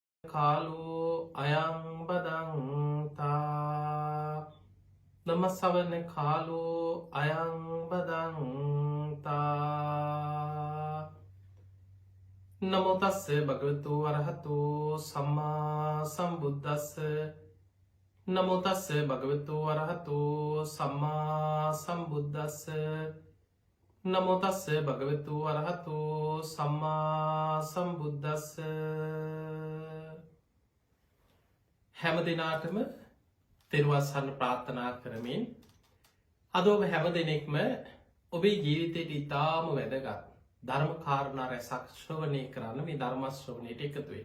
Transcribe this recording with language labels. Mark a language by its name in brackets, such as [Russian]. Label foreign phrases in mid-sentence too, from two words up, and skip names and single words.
[Pali] කාලෝ අයං බදන්තා නමස්සවන කාලෝ අයං බදන්තා නමෝතස්ස භගවතු වරහතු සම්මා සම්බුද්දස්ස නමෝතස්ස භගවතු වරහතු සම්මා සම්බුද්දස්ස නමෝතස්ස භගවතු වරහතු සම්මා සම්බුද්දස්ස [Sinhala] හැම දෙනාටම තෙරුවස්සන්න ප්‍රාර්ථනා කරමින් අද ඔබ හැම දෙනෙක්ම ඔබේ ජීවිතයට ඉතාම වැදගත් ධර්ම කාරණා රැසක් ශ්‍රවණය කරන්න මේ ධර්ම ශ්‍රවණයට එකතු වෙන්න.